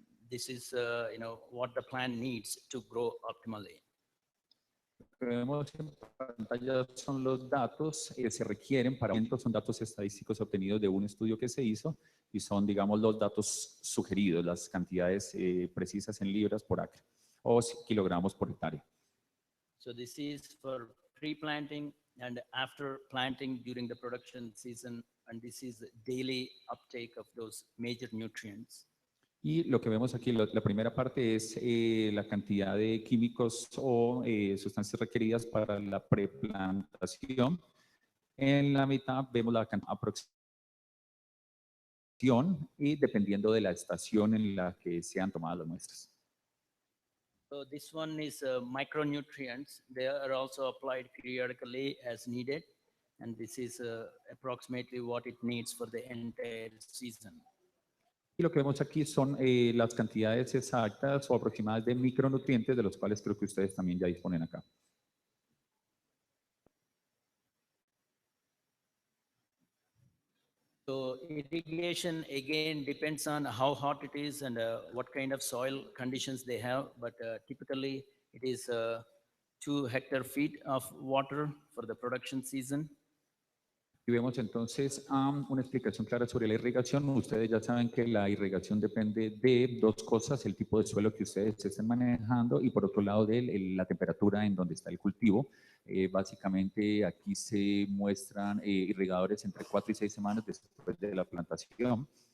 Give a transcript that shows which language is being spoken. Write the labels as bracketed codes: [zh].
[en] This is what the plant needs to grow optimally. [es] Lo que vemos en pantalla son los datos que se requieren para son datos estadísticos obtenidos de un estudio que se hizo, y son, digamos, los datos sugeridos, las cantidades precisas en libras por acre o kilogramos por hectárea. [en] So this is for pre-planting and after planting during the production season, and this is the daily uptake of those major nutrients. [es] Y lo que vemos aquí, la primera parte es la cantidad de químicos o sustancias requeridas para la preplantación. En la mitad vemos la aproximación y dependiendo de la estación en la que sean tomadas las muestras. [en] So this one is micronutrients. They are also applied periodically as needed. And this is approximately what it needs for the entire season. [es] Y lo que vemos aquí son las cantidades exactas o aproximadas de micronutrientes, de los cuales creo que ustedes también ya disponen acá. [en] So irrigation again depends on how hot it is and what kind of soil conditions they have. But typically it is 2 hectare feet of water for the production season. [es] Y vemos entonces una explicación clara sobre la irrigación. Ustedes ya saben que la irrigación depende de dos cosas, el tipo de suelo que ustedes estén manejando y por otro lado de la temperatura en donde está el cultivo. Básicamente aquí se muestran irrigadores entre 4 y 6 semanas después de la plantación.